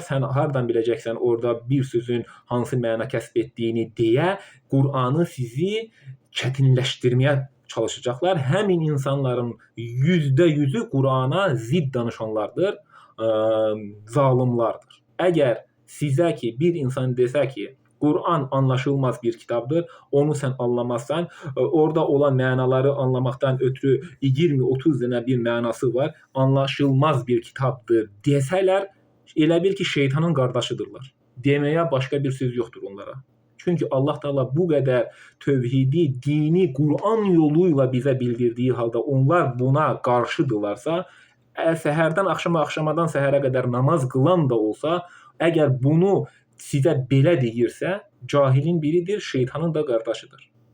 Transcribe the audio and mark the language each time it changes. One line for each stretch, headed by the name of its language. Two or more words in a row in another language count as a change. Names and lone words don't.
Azerbaijani: Sən hardan biləcəksən orada bir sözün hansı məna kəsb etdiyini deyə Kur'an'ı sizi çətinləşdirməyə çalışacaqlar. Həmin insanların %100'ü Kur'an'a zid danışanlardır, zalimlardır. Əgər sizə ki bir insan desə ki Kur'an
Turkish: anlaşılmaz bir kitaptır. Onu sen anlamazsan, orada olan manaları anlamaktan ötürü 20-30 tane bir manası var. Anlaşılmaz bir kitaptır deseler,
Azerbaijani: elə bil ki şeytanın qardaşıdırlar.
Turkish: Demeye başka bir söz yoktur onlara. Çünkü Allah Teala bu kadar tövhidi, dini Kur'an yoluyla bize bildirdiği halde onlar buna karşıdırlarsa, səhərdən akşama, akşamadan səhərə kadar namaz kılan da olsa, eğer bunu
Azerbaijani: sizə belə deyirsə,
Turkish: cahilin biridir, şeytanın da qardaşıdır.